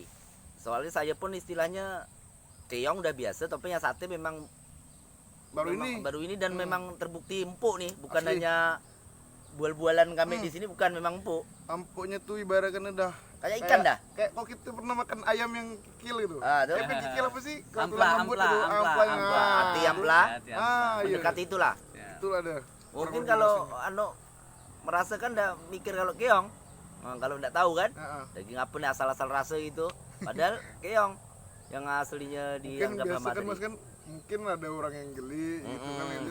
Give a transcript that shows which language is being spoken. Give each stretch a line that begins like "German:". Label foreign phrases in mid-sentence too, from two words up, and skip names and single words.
Indonesian: Soalnya saya pun istilahnya keong udah biasa, tapi yang sate memang baru ini dan memang terbukti empuk nih, bukan Asli. hanya bual-bualan kami di sini, bukan memang empuk. Empuknya tuh ibaratkan udah Kayak ikan dah. Kayak kalau kita pernah makan ayam yang kikil gitu. Ah, tuh. Kayak kikil apa sih? Kalau Ampla, tulang rambut ampla, itu, ampla, amplanya. ampla. Hati ampla. Hati ampla. Ah, iya. Mendekati itulah. Ya. Itu ada. Mungkin Kurang kalau lebih anu merasakan dah mikir kalau keong. Nah, kalau enggak tahu kan, rasanya. Ah, ah. daging apa nih asal-asal rasa itu. Padahal keong yang aslinya Mungkin dianggap biasa lama kan tadi. Mas kan mungkin ada orang yang geli gitu kan itu.